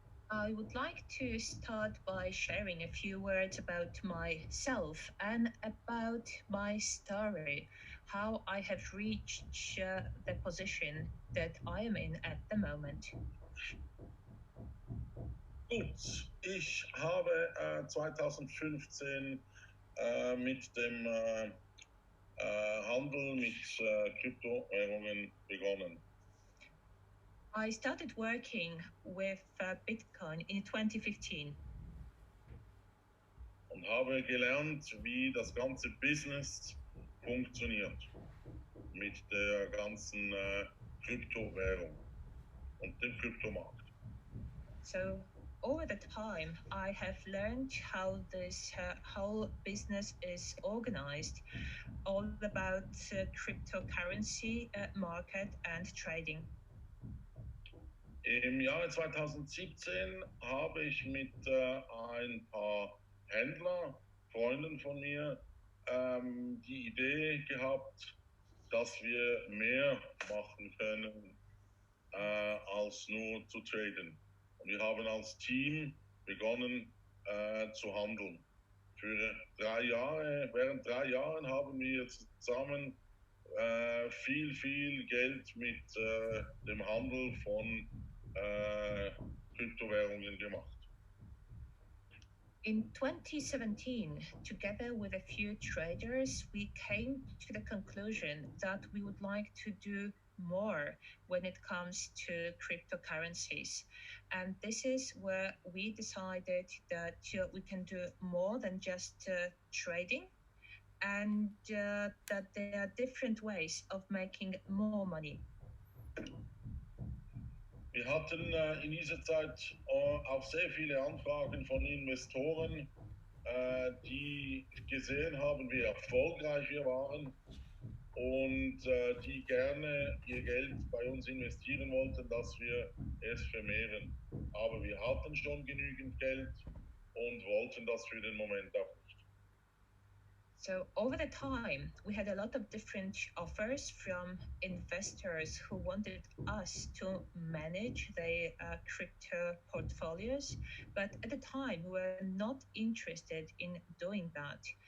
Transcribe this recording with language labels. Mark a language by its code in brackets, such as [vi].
[en] I would like to start by sharing a few words about myself and about my story, how I have reached the position that I am in at the moment. [de] Gut, ich habe 2015 mit dem Handel mit Kryptowährungen begonnen. [en] I started working with Bitcoin in 2015. [de] Und habe gelernt, wie das ganze Business funktioniert mit der ganzen Kryptowährung und dem Kryptomarkt. [en] So over the time, I have learned how this whole business is organized, all about cryptocurrency market and trading. [de] Im Jahre 2017 habe ich mit ein paar Händler, Freunden von mir, die Idee gehabt, dass wir mehr machen können als nur zu traden. Und wir haben als Team begonnen zu handeln. Für 3 Jahre, während 3 Jahren haben wir zusammen viel Geld mit dem Handel von Kryptowährungen gemacht. [en] In 2017, together with a few traders, we came to the conclusion that we would like to do more when it comes to cryptocurrencies. And this is where we decided that we can do more than just trading, and that there are different ways of making more money. [de] Wir hatten in dieser Zeit auch sehr viele Anfragen von Investoren, die gesehen haben, wie erfolgreich wir waren und die gerne ihr Geld bei uns investieren wollten, dass wir es vermehren. Aber wir hatten schon genügend Geld und wollten das für den Moment auch nicht. [en] So over the time, we had a lot of different offers from investors who wanted us to manage their crypto portfolios. But at the time, we were not interested in doing that.